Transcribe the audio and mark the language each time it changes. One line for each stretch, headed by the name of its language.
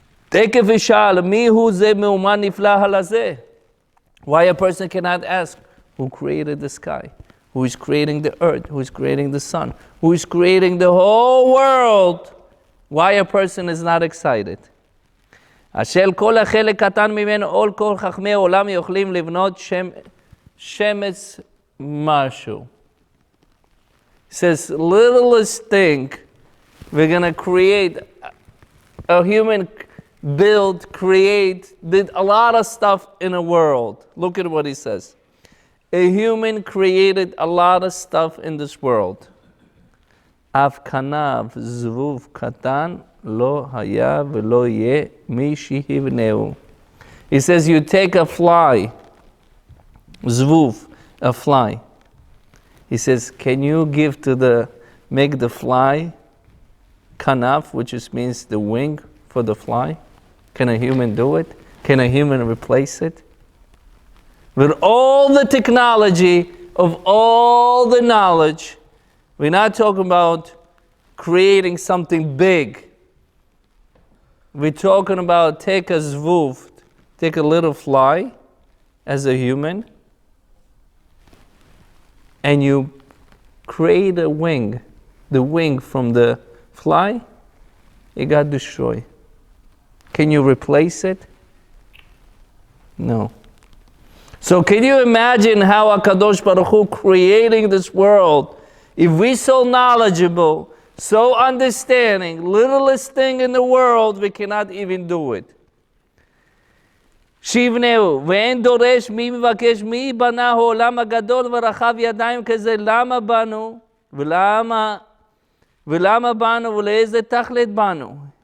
Hebrew: Tekef Ishal, mihu ze me'uman nifla halazeh.
English: Why a person cannot ask, who created the sky? Who is creating the earth? Who is creating the sun? Who is creating the whole world? Why a person is not excited?
Hebrew: אשר כל החלק קטן ממנו, all כל חכמי העולם יכולים לבנות שמץ משהו.
English: It says, littlest thing, we're going to create, a human did a lot of stuff in a world. Look at what he says. A human created a lot of stuff in this world.
Hebrew: אף כנב זבוב קטן לא היה ולא יהיה מי שיבנהו.
English: He says you take a fly, זבוב, a fly. He says, can you make the fly kanaf, which means the wing for the fly? Can a human do it? Can a human replace it? With all the technology of all the knowledge, we're not talking about creating something big. We're talking about take a zvuv, take a little fly as a human, and you create a wing. The wing from the fly, it got destroyed. Can you replace it? No. So can you imagine how HaKadosh Baruch Hu creating this world? If we're so knowledgeable, so understanding, littlest thing in the world, we cannot even do it.
Hebrew: שיבנהו, ואין דורש מי מבקש מי בנה העולם הגדול ורחב ידיים כזה, למה בנו, ולמה בנו, ולאיזה תכלית בנו?